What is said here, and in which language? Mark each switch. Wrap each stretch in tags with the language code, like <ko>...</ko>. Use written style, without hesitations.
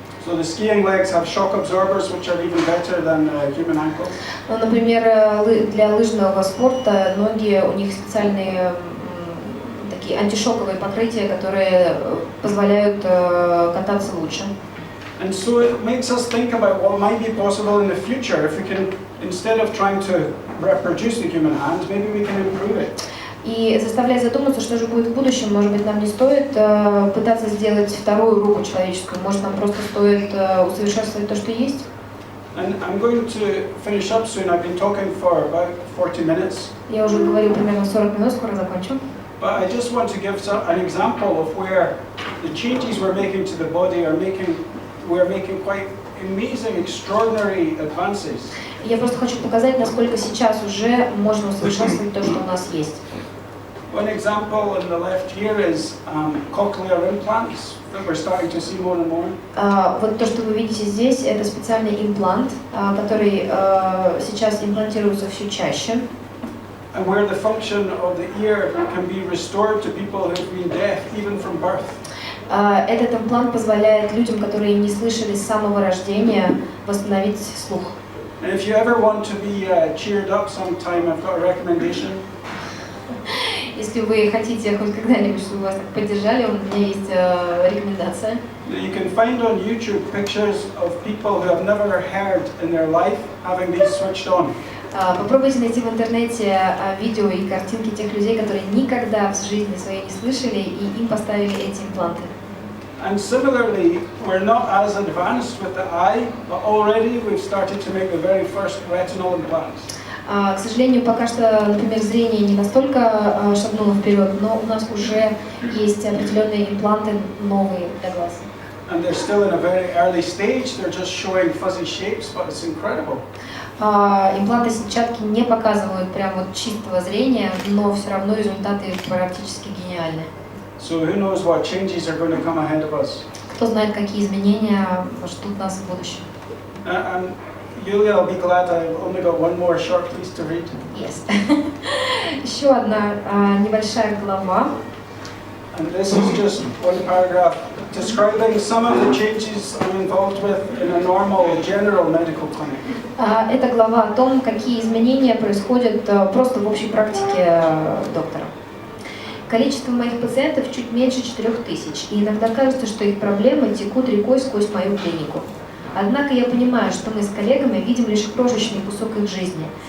<en>So the skiing legs have shock absorbers, which are even better than human ankles.</en> <ru>Ну, например, для лыжного спорта ноги, у них специальные такие антишоковые покрытия, которые позволяют кататься лучше.</ru> <en>And so it makes us think about what might be possible in the future if we can, instead of trying to reproduce the human hand, maybe we can improve it.</en> <ru>И заставляет задуматься, что же будет в будущем. Может быть, нам не стоит пытаться сделать вторую руку человеческую. Может, нам просто стоит усовершенствовать то, что есть.</ru> <en>And I'm going to finish up soon. I've been talking for about 40 minutes.</en> <ru>Я уже говорил примерно 40 минут, скоро закончу.</ru> <en>But I just want to give an example of where the changes we're making to the body we're making quite amazing, extraordinary advances.</en> <ru>Я просто хочу показать, насколько сейчас уже можно усовершенствовать то, что у нас есть.</ru> <en>One example on the left here is cochlear implants that we're starting to see more and more.</en> <ru>Вот то, что вы видите здесь, это специальный имплант, который сейчас имплантируется все чаще.</ru> <en>And where the function of the ear can be restored to people who've been deaf even from birth.</en> <ru>Этот имплант позволяет людям, которые не слышали с самого рождения, восстановить слух.</ru> <en>And if you ever want to be cheered up sometime, I've got a recommendation.</en> <ru>Если вы хотите хоть когда-нибудь, чтобы вас так поддержали, у меня есть рекомендация.</ru> <en>You can find on YouTube pictures of people who have never heard in their life having these switched on.</en> <ru>Попробуйте найти в интернете видео и картинки тех людей, которые никогда в жизни своей не слышали, и им поставили эти импланты.</ru> <en>And similarly, we're not as advanced with the eye, but already we've started to make the very first retinal implants.</en> <ru>К сожалению, пока что, например, зрение не настолько шагнуло вперед, но у нас уже есть определенные импланты новые для глаз.</ru> <en>And they're still in a very early stage. They're just showing fuzzy shapes, but it's incredible.</en> <ru>Импланты сетчатки не показывают прям вот чистого зрения, но все равно результаты практически гениальны.</ru> <en>So who knows what changes are going to come ahead of us?</en> <ru>Кто знает, какие изменения ждут нас в будущем.</ru> <en>And Yulia, I'll be glad I've only got one more short piece to read. Yes.</en> <ru>Еще одна небольшая глава.</ru> <en>And this is just one paragraph describing some of the changes I'm involved with in a normal general medical clinic.</en> <ru>Это глава о том, какие изменения происходят просто в общей практике доктора. Количество моих пациентов чуть меньше 4000, и иногда кажется, что их проблемы текут рекой сквозь мою клинику. Однако я понимаю, что мы с коллегами видим лишь крошечный кусок их жизни.</ru>